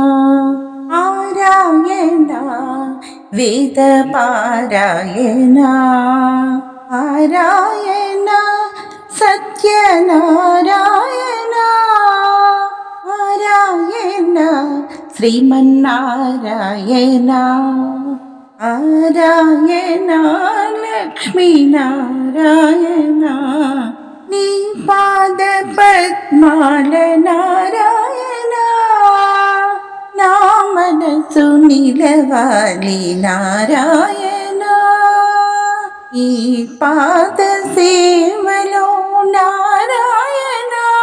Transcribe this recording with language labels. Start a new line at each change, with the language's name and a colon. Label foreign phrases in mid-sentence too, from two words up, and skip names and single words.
Malayalam: നാരായണ വേദപാരായണ നാരായണ സത്യനാരായണ നാരായണ ശ്രീമന്നാരായണ
Telugu: നാരായണ ലക്ഷ്മി നാരായണ నీ పాద పద్మాల నారాయణ నా మనసు నిలవాలి నారాయణ ఈ పాద సేవలో నారాయణ